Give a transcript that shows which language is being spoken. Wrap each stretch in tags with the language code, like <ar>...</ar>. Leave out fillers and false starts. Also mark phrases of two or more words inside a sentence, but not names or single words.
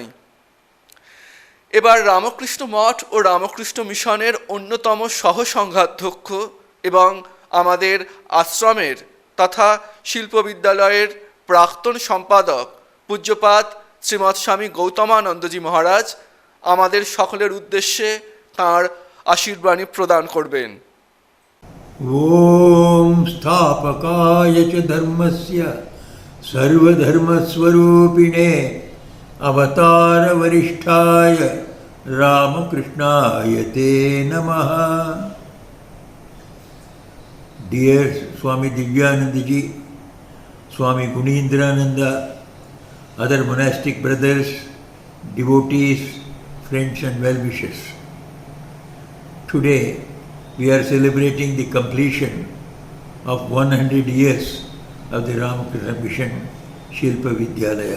<bn>এবার রামকৃষ্ণ মঠ ও রামকৃষ্ণ মিশনের অন্যতম সহসংঘাধ্যক্ষ এবং আমাদের আশ্রমের তথা শিল্পবিদ্যালয়ের প্রাক্তন সম্পাদক পূজ্যপাদ শ্রীমৎ স্বামী গৌতমানন্দজি মহারাজ আমাদের সকলের উদ্দেশ্যে তাঁর আশীর্বাণী প্রদান করবেন।</bn> <sa>ॐ स्थापकाय च धर्मस्य सर्वधर्मस्वरूपिणे अवतारवरिष्ठाय रामकृष्णाय ते नमः।</sa> <en>Dear Swami Divyananda ji, Swami Gunindrananda, other monastic brothers, devotees, friends and well-wishers. Today we are celebrating the completion of 100 years of the Ramakrishna Mission Shilpa Vidyalaya.</en>